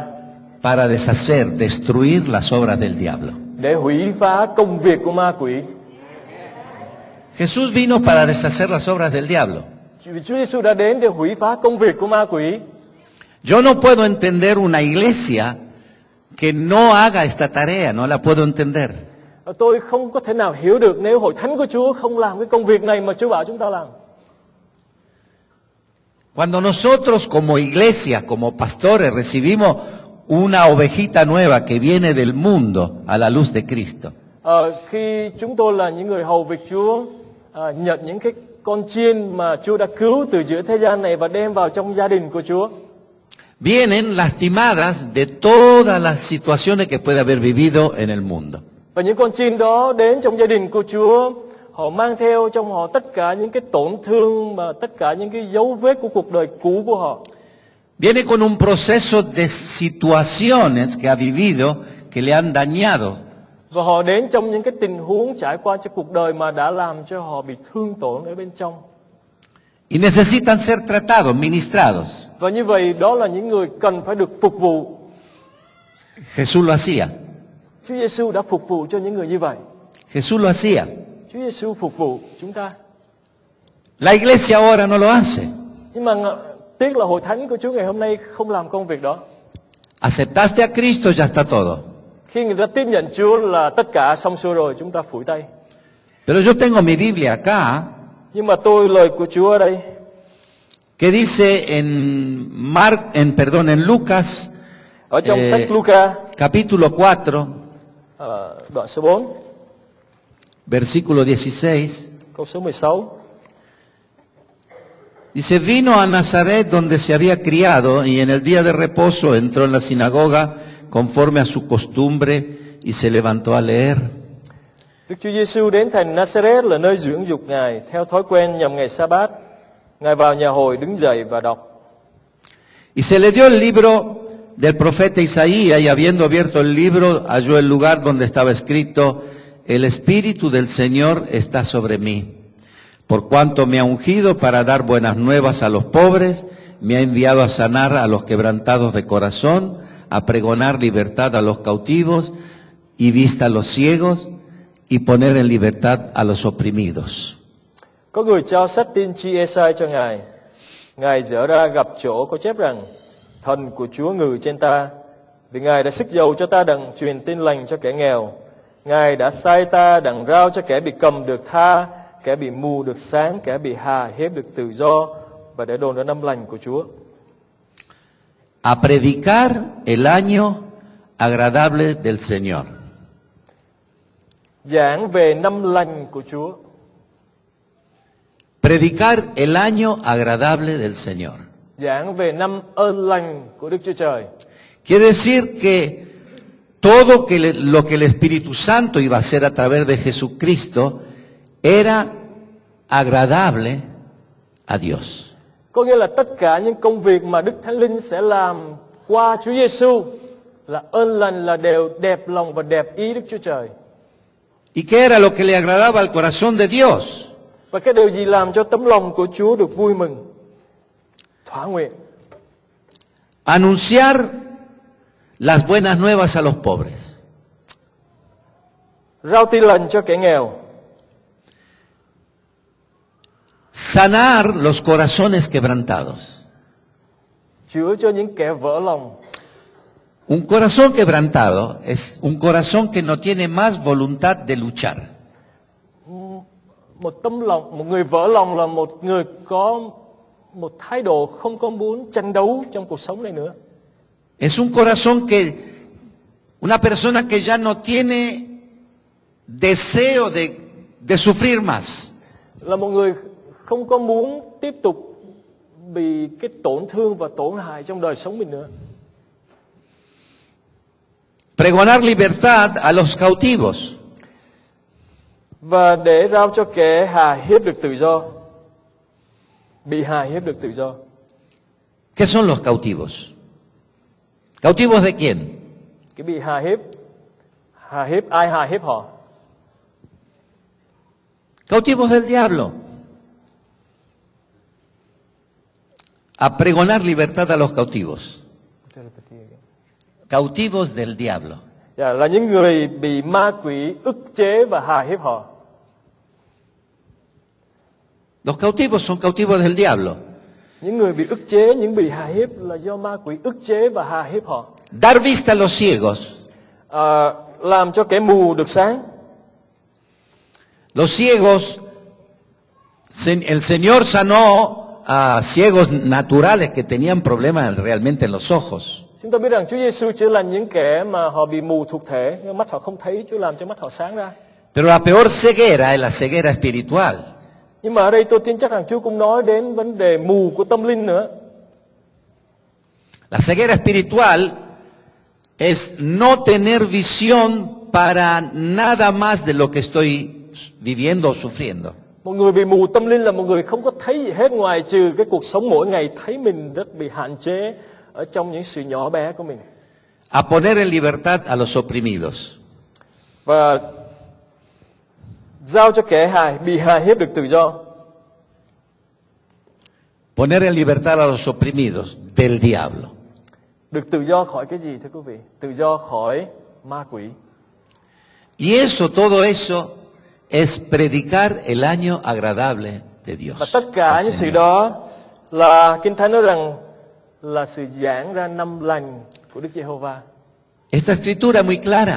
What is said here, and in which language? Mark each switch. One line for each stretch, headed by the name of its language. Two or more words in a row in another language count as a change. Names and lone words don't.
Spanish: Para deshacer, destruir las obras del diablo.
Vietnamese: Để hủy phá công việc của ma quỷ.
Spanish: Jesús vino para deshacer las obras del diablo.
Vietnamese: Chúa Giêsu đã đến để hủy phá công việc của ma quỷ.
Spanish: Yo no puedo entender una iglesia que no haga esta tarea, no la puedo entender.
Vietnamese: Tôi không có thể nào hiểu được nếu hội thánh của Chúa không làm cái công việc này mà Chúa bảo chúng ta làm.
Spanish: Cuando nosotros como iglesia, como pastores, recibimos una ovejita nueva que viene del mundo a la luz de Cristo.
Vietnamese: Khi chúng tôi là những người hầu việc Chúa, nhận những cái con chiên mà Chúa đã cứu từ giữa thế gian này và đem vào trong gia đình của Chúa.
Spanish: Vienen lastimadas de todas las situaciones que puede haber vivido en el mundo.
Vietnamese: Và những con chiên đó đến trong gia đình của Chúa, họ mang theo trong họ tất cả những cái tổn thương và tất cả những cái dấu vết của cuộc đời cũ của họ.
Spanish: Viene con un proceso de situaciones que ha vivido que le han dañado.
Vietnamese: Và họ đến trong những cái tình huống trải qua trong cuộc đời mà đã làm cho họ bị thương tổn ở bên trong.
Spanish: Y necesitan ser tratados, ministrados.
Vietnamese: Và như vậy đó là những người cần phải được phục vụ.
Spanish: Jesús lo hacía.
Vietnamese: Chúa Giêsu đã phục vụ cho những người như vậy.
Spanish: Jesús lo hacía.
Vietnamese: Chúa Giêsu phục vụ chúng ta.
Spanish: La iglesia ahora no lo hace.
Vietnamese: Nhưng mà tiếc là hội thánh của Chúa ngày hôm nay không làm công việc đó.
Spanish: Aceptaste a Cristo, ya está todo.
Vietnamese: Khi người ta tiếp nhận Chúa là tất cả xong xuôi rồi, chúng ta phủi tay.
Spanish: Pero yo tengo mi Biblia acá,
Vietnamese: Nhưng mà tôi lời của Chúa ở đây,
Spanish: que dice en Lucas,
Vietnamese: ở trong sách Luca,
Spanish: capítulo 4,
Vietnamese: đoạn số 4,
Spanish: versículo 16,
Vietnamese: câu số 16.
Spanish: dice, vino a Nazaret donde se había criado y en el día de reposo entró en la sinagoga conforme a su costumbre y se levantó a leer.
Vietnamese: Đức Chúa Giêsu đến thành Nazareth là nơi dưỡng dục Ngài, theo thói quen nhằm ngày Sa-bát, Ngài vào nhà hội đứng dậy và đọc.
Spanish: Y se le dio el libro del profeta Isaías y habiendo abierto el libro halló el lugar donde estaba escrito, el Espíritu del Señor está sobre mí, Por cuanto me ha ungido para dar buenas nuevas a los pobres, me ha enviado a sanar a los quebrantados de corazón, a pregonar libertad a los cautivos y vista a los ciegos, y poner en libertad a los oprimidos.
Vietnamese: Có người trao sách tiên tri Ê-sai cho Ngài. Ngài dở ra gặp chỗ có chép rằng: Thần của Chúa ngự trên ta, vì Ngài đã sức dầu cho ta đặng truyền tin lành cho kẻ nghèo. Ngài đã sai ta đặng rao cho kẻ bị cầm được tha, kẻ bị mù được sáng, kẻ bị hà hiếp được tự do, và để đồn ra năm lành của Chúa.
Spanish: A predicar el año agradable del Señor.
Vietnamese: Giảng về năm lành của Chúa.
Spanish: Predicar el año agradable del Señor.
Vietnamese: Giảng về năm ơn lành của Đức Chúa Trời.
Spanish: Quiere decir que todo lo que el Espíritu Santo iba a hacer a través de Jesucristo era agradable a Dios.
Vietnamese: Có nghĩa là tất cả những công việc mà Đức Thánh Linh sẽ làm qua Chúa Giêsu là ơn lành, là đều đẹp lòng và đẹp ý Đức Chúa Trời.
Spanish: ¿Y qué era lo que le agradaba al corazón de Dios?
Vietnamese: Và cái điều gì làm cho tấm lòng của Chúa được vui mừng, thỏa nguyện?
Spanish: Anunciar las buenas nuevas a los pobres.
Vietnamese: Rao tin lành cho kẻ nghèo.
Spanish: Sanar los corazones quebrantados.
Vietnamese: Chữa cho những kẻ vỡ lòng.
Spanish: Un corazón quebrantado es un corazón que no tiene más voluntad de luchar.
Vietnamese: Một tấm lòng, một người vỡ lòng là một người có một thái độ không có muốn tranh đấu trong cuộc sống này nữa.
Spanish: Es un corazón que, una persona que ya no tiene deseo de sufrir más.
Vietnamese: Là một người không có muốn tiếp tục bị cái tổn thương và tổn hại trong đời sống mình nữa.
Spanish: Pregonar libertad a los cautivos.
Vietnamese: Và để rao cho kẻ hà hiếp được tự do, bị hà hiếp được tự do.
Spanish: ¿Qué son los cautivos? ¿Cautivos de quién?
Vietnamese: Cái bị hà hiếp ai hà hiếp họ?
Spanish: Cautivos del diablo. A pregonar libertad a los cautivos. Cautivos del diablo.
Vietnamese: Là những người bị ma quỷ ức chế và hà hiếp họ.
Spanish: Los cautivos son cautivos del diablo.
Vietnamese: Những người bị ức chế, những bị hà hiếp là do ma quỷ ức chế và hà hiếp họ.
Spanish: Dar vista a los ciegos.
Vietnamese: Làm cho kẻ mù được sáng.
Spanish: Los ciegos, el Señor sanó a ciegos naturales que tenían problemas realmente en los ojos.
Vietnamese: Chúng ta biết rằng Chúa Giêsu chữa lành những kẻ mà họ bị mù thuộc thể, mắt họ không thấy, Chúa làm cho mắt họ sáng ra.
Spanish: Pero la peor ceguera es la ceguera espiritual.
Vietnamese: Nhưng mà ở đây tôi tin chắc rằng Chúa cũng nói đến vấn đề mù của tâm linh nữa.
Spanish: La ceguera espiritual es no tener visión para nada más de lo que estoy viviendo o sufriendo.
Vietnamese: Một người bị mù tâm linh là một người không có thấy gì hết ngoài trừ cái cuộc sống mỗi ngày thấy mình rất bị hạn chế ở trong những sự nhỏ bé của mình.
Spanish: A poner en libertad a los oprimidos.
Vietnamese: Và giao cho kẻ bị hà hiếp được tự do.
Spanish: Poner en libertad a los oprimidos del diablo.
Vietnamese: Được tự do khỏi cái gì thưa quý vị? Tự do khỏi ma quỷ.
Spanish: Y eso, todo eso es predicar el año agradable de Dios.
Vietnamese: Và tất cả những sự đó là Kinh Thánh nói rằng là sự giảng ra năm lành của Đức Giê-hô-va.
Spanish: Esta escritura es muy clara.